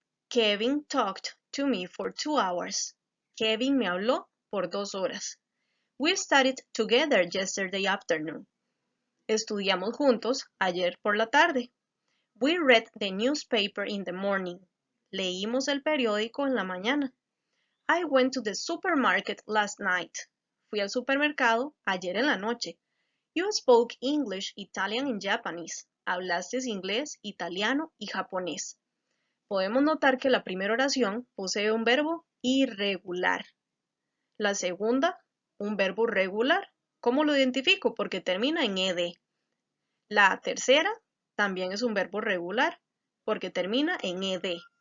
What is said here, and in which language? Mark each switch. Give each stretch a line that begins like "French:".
English: Kevin talked to me for 2 hours.
Spanish: Kevin me habló por 2 horas.
English: We studied together yesterday afternoon.
Spanish: Estudiamos juntos ayer por la tarde.
English: We read the newspaper in the morning.
Spanish: Leímos el periódico en la mañana.
English: I went to the supermarket last night.
Spanish: Fui al supermercado ayer en la noche.
English: You spoke English, Italian and Japanese.
Spanish: Hablaste inglés, italiano y japonés. Podemos notar que la primera oración posee un verbo irregular. La segunda, un verbo regular. ¿Cómo lo identifico? Porque termina en ed. La tercera también es un verbo regular, porque termina en ed.